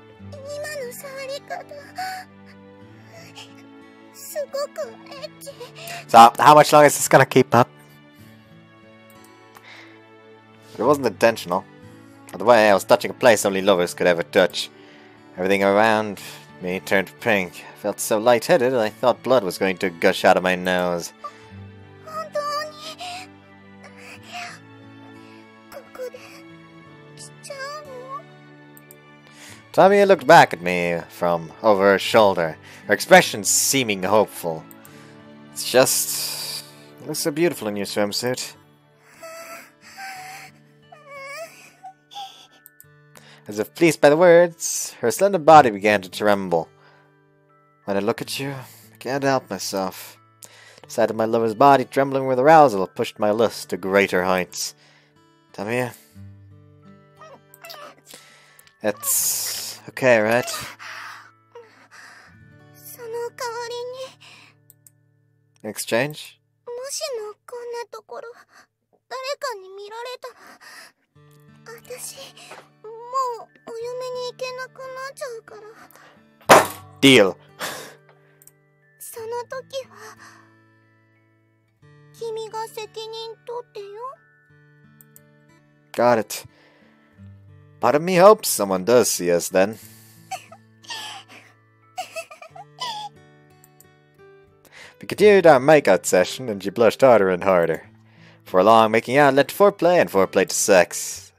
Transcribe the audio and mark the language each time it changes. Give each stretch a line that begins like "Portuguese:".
Japanese: 今の触り方、すごくエッチ。
English: So, how much longer is this gonna keep up? It wasn't intentional. By the way, I was touching a place only lovers could ever touch. Everything around me turned pink. I felt so lightheaded I thought blood was going to gush out of my nose.
Japanese: 本当に、ここで、しちゃうの？
English: Tamie looked back at me from over her shoulder, her expression seeming hopeful. It's just... you look so beautiful in your swimsuit. As if pleased by the words, her slender body began to tremble. When I look at you, I can't help myself. The sight of my lover's body trembling with arousal pushed my lust to greater heights. Tamie? It's okay, right?
Japanese: その代わりに、
English: Exchange?
Japanese: もしもこんなところ、誰かに見られたら、私、もうお嫁に行けなくなっちゃうから。
English: Deal!
Japanese: その時は、君が責任取ってよ。
English: Got it. Part of me hopes someone does see us then. We continued our makeout session, and she blushed harder and harder. For long, making out led to foreplay, and foreplay to sex.